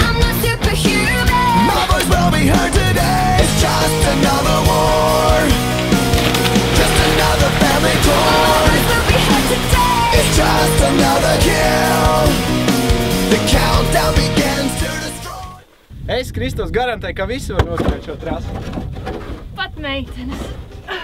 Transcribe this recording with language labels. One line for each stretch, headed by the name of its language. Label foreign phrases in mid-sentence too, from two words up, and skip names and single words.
English: I'm not superhuman. My voice will be heard today. It's just another war, just another family My torn. voice will be heard today. It's just another kill. The countdown begins to destroy.
Latvian: Es, Kristos, garantēju, ka visi var noturēt šo trasi. Pat meitenes.